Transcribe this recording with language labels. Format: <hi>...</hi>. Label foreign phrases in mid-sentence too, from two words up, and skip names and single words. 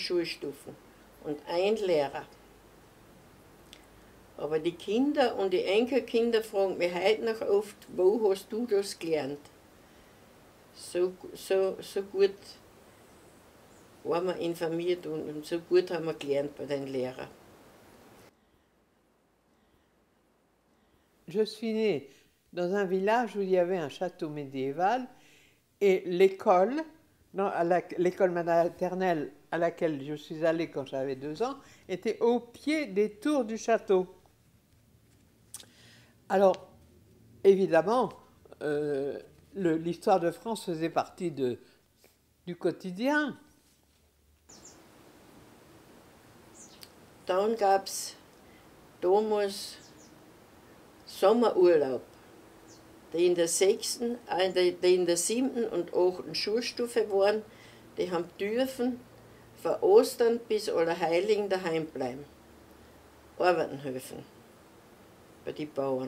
<de>Schulstufe und ein Lehrer. Aber die Kinder und die Enkelkinder fragen mich heute noch oft, wo hast du das gelernt? So gut waren wir informiert und so gut haben wir gelernt bei den Lehrern.</de> <fr>Je suis née dans un village où il y avait un château médiéval et l'école, l'école maternelle à laquelle je suis allée quand j'avais 2 ans, était au pied des tours du château. Alors, évidemment, l'histoire de France faisait partie du quotidien.</fr> <de>Dann gab es damals Sommerurlaub, die in der 6., die in der 7. und 8. Schulstufe waren, die haben dürfen von Ostern bis Allerheiligen daheim bleiben, arbeiten helfen bei den Bauern.</de>